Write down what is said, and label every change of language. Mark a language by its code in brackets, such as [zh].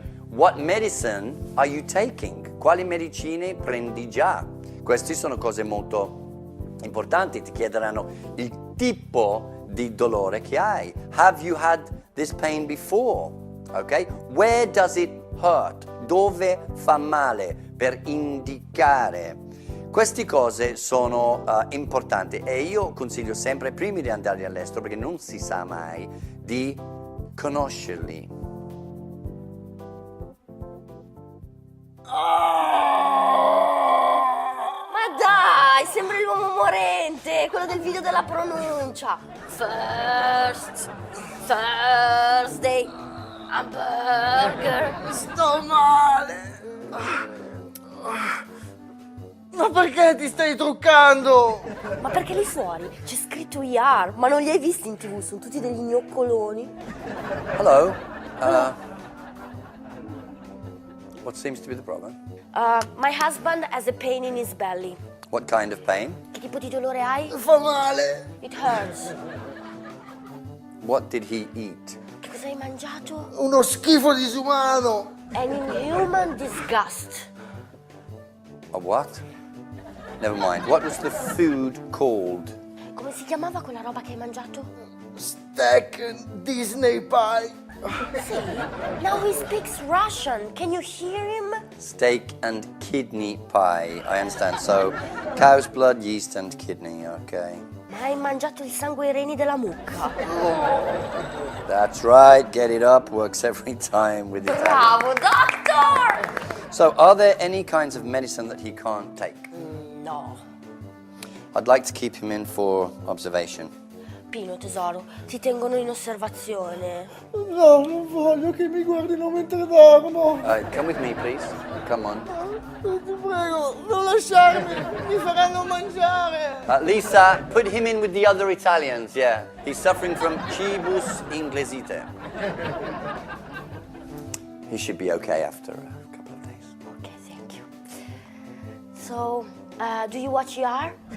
[en] What medicine are you taking? [it] Quali medicine prendi già? Queste sono cose molto importanti, ti chiederanno il tipo di dolore che hai? [en] Have you had this pain before? Okay? Where does it hurt? [it] Dove fa male? Per indicare. Queste cose sono importanti e io consiglio sempre, prima di andare all'estero, perché non si sa mai, di conoscerli. Ma dai, sembra l'uomo morente, quello del video della pronuncia. [en] First Thursday, hamburger. [it] Sto male. Ma perché ti stai truccando? Ma perché lì fuori c'è scritto ER, ma non li hai visti in TV, sono tutti degli gnoccoloni. [en] Hello. What seems to be the problem? My husband has a pain in his belly. What kind of pain? [it] Che tipo di dolore hai? Fa male. [en] It hurts. What did he eat? [it] Che cosa hai mangiato? Uno schifo disumano. [en] An inhuman disgust. A what? Never mind. What was the food called? Come si chiamava quella roba che hai mangiato? Steak and Disney pie. See, now he speaks Russian. Can you hear him? Steak and kidney pie. I understand. So, cow's blood, yeast and kidney. Okay. [it] Ma hai mangiato il sangue ai reni della mucca. [en] That's right. Get it up. Works every time with Italian. Bravo, doctor! So, are there any kinds of medicine that he can't take? No. I'd like to keep him in for observation. [it] Pino, tesoro, ti tengono in osservazione. No, non voglio che mi guardino mentre dormo. [en] Come with me, please. Come on. [it] Ti prego, non lasciarmi, mi faranno mangiare. [en] Lisa, put him in with the other Italians, yeah. He's suffering from cibus inglesite. He should be okay after a couple of days. Okay, thank you. So, do you watch ER?